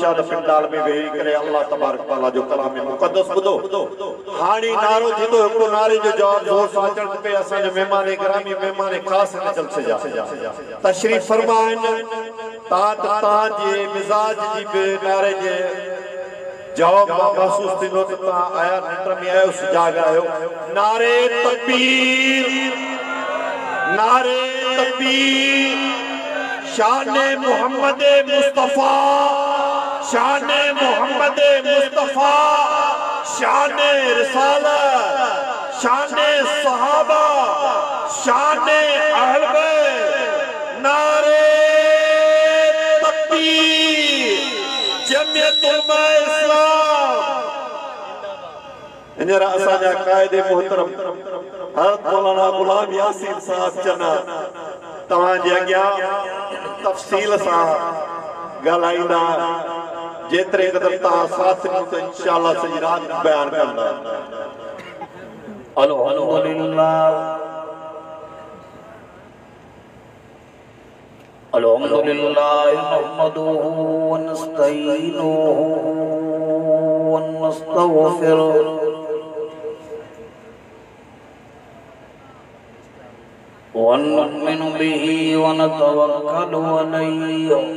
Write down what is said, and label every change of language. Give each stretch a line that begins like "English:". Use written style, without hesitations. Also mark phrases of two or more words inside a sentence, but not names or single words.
Sindhi: आहे त पिंडाल में वेही करे
Arabic: الله تبارك تعالى
Sindhi: जो कलाम मुक़द्दस ॿुधो हाणे नारो थींदो हिकिड़ो नारे जो जवाब ज़ोर सां अचणु खपे असांजो महिमान गिरामी महिमान ख़ासि हिन जलसे जा तशरीफ़ फरमा आहिनि तव्हांजे मिज़ाज जी बि नारे जे जवाब महसूस थींदो त तव्हां आया निंड में आहियो सुजाग आहियो नारे तकबीर नारे तकबीर शाने मोहम्मद मुस्तफा शाने मोहम्मद मुस्तफा शाने रिसालत शाने सहाबा शाने अहल बैत नारे तकबीर जमियत उलमा इस्लाम इन असांजा कायदे मोहतरम हज़रत मौलाना गुलाम यासीन साहब चना तव्हांजे अॻियां तफ़सील सां ॻाल्हाईंदा जेतिरे क़दर तव्हां साथ ॾिनो त इंशाअल्लाह सॼी राति बयान कंदा
Arabic: الحمد لله نحمده و نستعينه و نستغفره ونؤمن به ونتوكل عليه